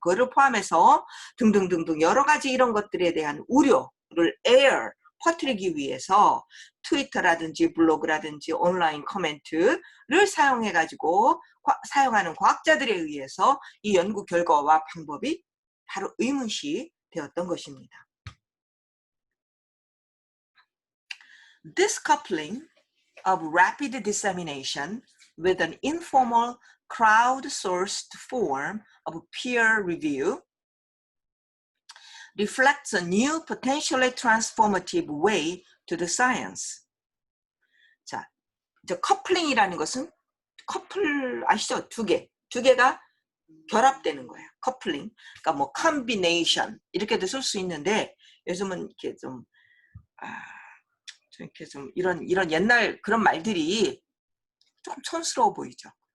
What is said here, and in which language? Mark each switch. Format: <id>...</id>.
<ko>그거를 포함해서 등등등등 여러 가지 이런 것들에 대한 우려를 air, 퍼뜨리기 위해서 트위터라든지 블로그라든지 온라인 커멘트를 사용해가지고 사용하는 과학자들에 의해서 이 연구 결과와 방법이 바로 의문시 되었던 것입니다.</ko> <en>This coupling of rapid dissemination with an informal crowdsourced form of peer review reflects a new potentially transformative way to the science.</en> <ko>자, 이제 커플링이라는 것은 커플 아시죠? 두 개가 결합되는 거예요. 커플링. 그러니까 뭐 combination 이렇게도 쓸 수 있는데 요즘은 이렇게 좀 이런 옛날 그런 말들이 조금 촌스러워 보이죠.</ko>